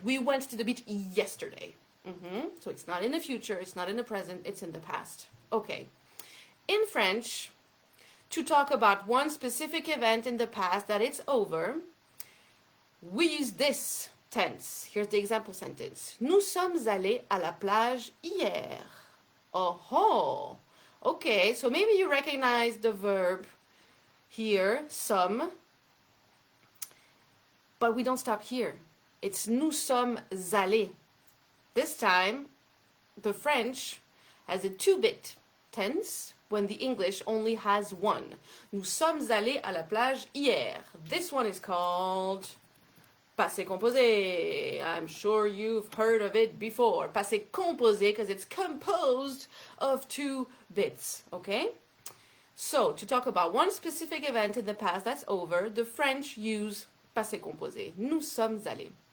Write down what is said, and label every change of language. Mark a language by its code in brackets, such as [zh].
[en] We went to the beach yesterday. So it's not in the future, it's not in the present, it's in the past. Okay. In French, to talk about one specific event in the past that it's over, we use this tense. Here's the example sentence. [fr] Nous sommes allés à la plage hier. [en] Oh, okay, so maybe you recognize the verb here, some, but we don't stop here. It's [fr] nous sommes allés. [en] This time, the French has a two-bit tense, when the English only has one. [fr] Nous sommes allés à la plage hier. [en] This one is called passé composé. I'm sure you've heard of it before. Passé composé because it's composed of two bits, okay? So, to talk about one specific event in the past that's over, the French use passé composé. [fr] Nous sommes allés.